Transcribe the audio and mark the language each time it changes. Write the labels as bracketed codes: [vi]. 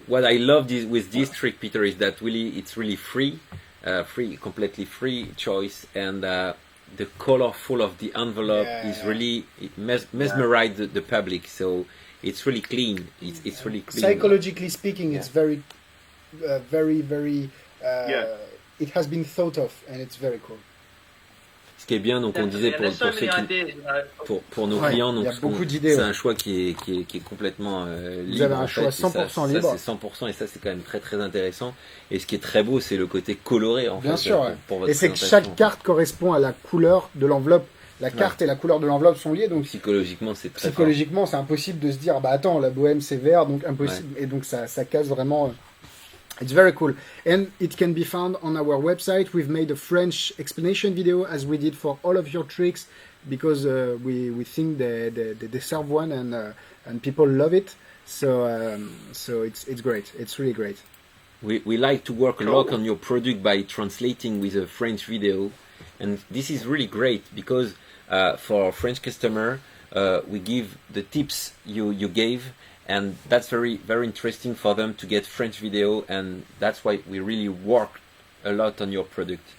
[en] what I love with this trick, Peter, is that it's really free, completely free choice, and the colorful of the envelope is really mesmerize the public. So it's really clean. It's really clean. psychologically speaking, it's very, very. It has been thought of, and it's very cool. [fr] Ce qui est bien, donc on disait pour ceux qui, pour nos clients, donc c'est un choix qui est complètement libre. Vous avez un choix 100% libre. Ça, c'est 100%, et ça c'est quand même très très intéressant. Et ce qui est très beau, c'est le côté coloré en fait. Bien sûr, pour votre et c'est que présentation. chaque carte correspond à la couleur de l'enveloppe. La carte et la couleur de l'enveloppe sont liées, donc Psychologiquement, c'est très psychologiquement, c'est impossible de se dire, bah attends, la bohème c'est vert, donc impossible. Et donc ça casse vraiment. [en] It's very cool. And it can be found on our website. We've made a French explanation video as we did for all of your tricks because we think they deserve one and people love it. So it's great. It's really great. We like to work a lot on your product by translating with a French video, and this is really great because for our French customer, we give the tips you gave, and that's very very interesting for them to get French video, and that's why we really work a lot on your product.